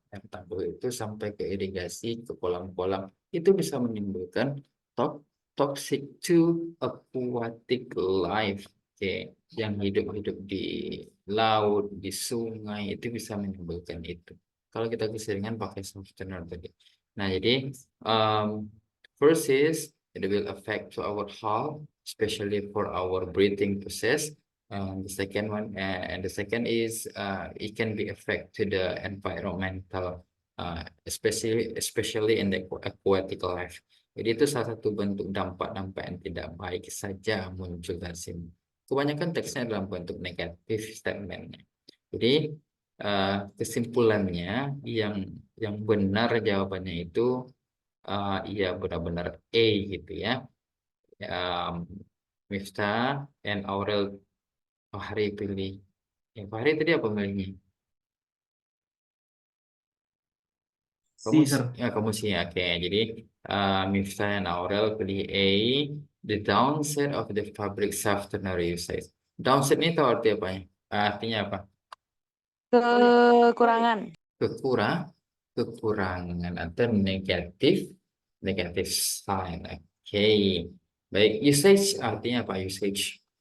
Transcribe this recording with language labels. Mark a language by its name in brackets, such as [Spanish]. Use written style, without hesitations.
[Indonesian] Air tanggul itu sampai ke irigasi, ke kolam-kolam. Itu bisa menimbulkan tok [English] toxic to aquatic life. [Indonesian] Oke, yang hidup-hidup di laut, di sungai, itu bisa menimbulkan itu. Kalau kita keseringan pakai softener tadi. [English] Nah, jadi um, first is it will affect to our health, especially for our breathing process. The second is it can be affect to the environmental, especially in the aquatic life. [Indonesian] Jadi itu salah satu bentuk dampak-dampak yang tidak baik saja muncul dari sini. Kebanyakan teksnya dalam bentuk negatif statementnya. Jadi kesimpulannya yang benar jawabannya itu iya benar-benar A gitu ya. Um, Miftah and Aurel Fahri pilih. Fahri tadi apa milihnya? Kamu [English] Si, sir. [Indonesian] kamu sih ya. Oke. Jadi Miftah and Aurel pilih A. [English] The downside of the fabric softener usage. [Indonesian] Downside ini tahu arti apa ya? Artinya apa? Kekurangan. Kekurang, kekurangan atau negatif sign. Oke. Baik, usage artinya apa usage?